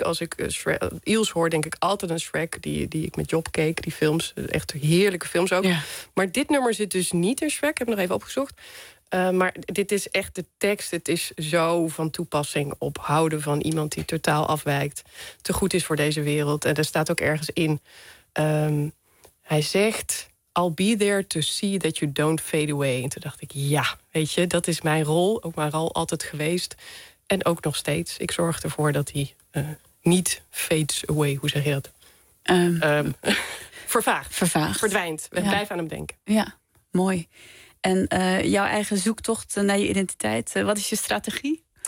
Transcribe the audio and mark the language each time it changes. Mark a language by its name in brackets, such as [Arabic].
[Dutch] Als ik Ilse hoor, denk ik altijd aan Shrek. Die ik met Job keek, die films. Echt heerlijke films ook. Ja. Maar dit nummer zit dus niet in Shrek. Ik heb hem nog even opgezocht. Maar dit is echt de tekst. Het is zo van toepassing op houden van iemand die totaal afwijkt. Te goed is voor deze wereld. En er staat ook ergens in. Hij zegt, [English] I'll be there to see that you don't fade away. [Dutch] En toen dacht ik, weet je, dat is mijn rol. Ook mijn rol altijd geweest. En ook nog steeds. Ik zorg ervoor dat hij niet [English] fades away. [Dutch] Hoe zeg je dat? Vervaagt. Verdwijnt. We blijven aan hem denken. Ja, mooi. En jouw eigen zoektocht naar je identiteit, wat is je strategie?